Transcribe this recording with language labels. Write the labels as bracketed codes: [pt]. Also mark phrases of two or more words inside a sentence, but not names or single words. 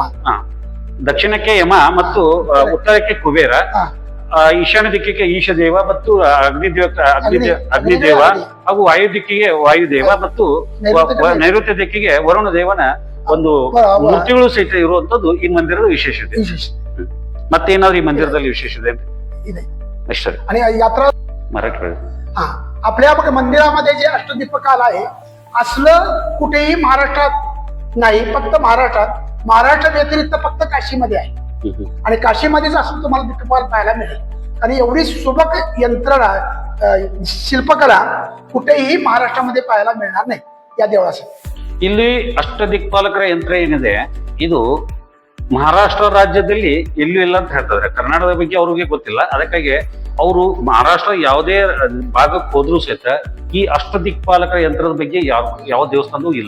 [kn] ದಕ್ಷಿಣಕ್ಕೆ ಯಮ ಮತ್ತು ಉತ್ತರಕ್ಕೆ ಕುಬೇರ, ಈಶಾನ್ಯ ದಿಕ್ಕಿಗೆ ಈಶದೇವ ಮತ್ತು ಅಗ್ನಿದೇವ ಹಾಗೂ ವಾಯು ದಿಕ್ಕಿಗೆ ವಾಯುದೇವ ಮತ್ತು ನೈಋತ್ಯ ದಿಕ್ಕಿಗೆ ವರುಣ ದೇವನ ಒಂದು ಮೂರ್ತಿಗಳು ಸಹಿತ ಇರುವಂತದ್ದು ಈ ಮಂದಿರದ ವಿಶೇಷತೆ. ಮತ್ತೇನಾದ್ರು ಈ ಮಂದಿರದಲ್ಲಿ ವಿಶೇಷತೆ ಇದೆ ಅಷ್ಟೇ. [mr] आणि यात्रा मराठी आपल्या मंदिरामध्ये जे अष्टदीपकाल आहे असलं कुठेही महाराष्ट्रात नाही, फक्त महाराष्ट्र व्यतिरिक्त फक्त काशीमध्ये आहे. आणि काशीमध्येच असं तुम्हाला दीपकाल पाहायला मिळेल. आणि एवढी सुबक यंत्रणा शिल्पकला कुठेही महाराष्ट्रामध्ये पाहायला मिळणार नाही या देवळासाठी. [kn] ಇಲ್ಲಿ ಅಷ್ಟದಿಕ್ಪಾಲಕರ ಯಂತ್ರ ಏನಿದೆ ಇದು ಮಹಾರಾಷ್ಟ್ರ ರಾಜ್ಯದಲ್ಲಿ ಎಲ್ಲೂ ಇಲ್ಲ ಅಂತ ಹೇಳ್ತಾರೆ. ಕರ್ನಾಟಕದ ಬಗ್ಗೆ ಅವ್ರಿಗೆ ಗೊತ್ತಿಲ್ಲ. ಅದಕ್ಕಾಗಿ ಅವರು ಮಹಾರಾಷ್ಟ್ರ ಯಾವುದೇ ಭಾಗಕ್ಕೆ ಹೋದ್ರೂ ಸಹಿತ ಈ ಅಷ್ಟದಿಕ್ಪಾಲಕರ ಯಂತ್ರದ ಬಗ್ಗೆ ಯಾವ ದೇವಸ್ಥಾನವೂ ಇಲ್ಲ.